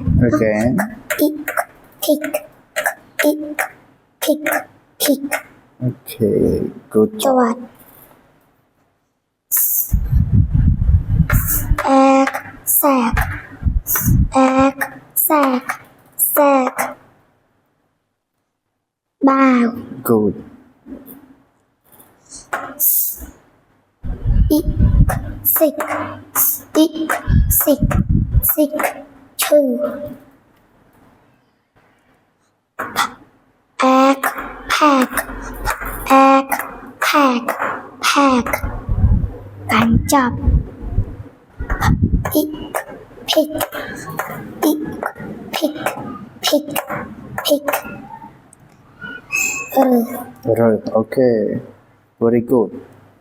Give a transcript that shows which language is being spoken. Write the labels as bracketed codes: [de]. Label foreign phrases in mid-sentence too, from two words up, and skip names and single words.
[en] Again. It kick it kick kick Okay, good ច job. វត្ត Egg sack egg sack sack បាវ Good. Ick sick ick sick sick ឈឺ Egg pack egg pack pack [km] កាន់ចាប់ [en] Ick pick ick pick pick pick ឬ Right. Okay. Very good.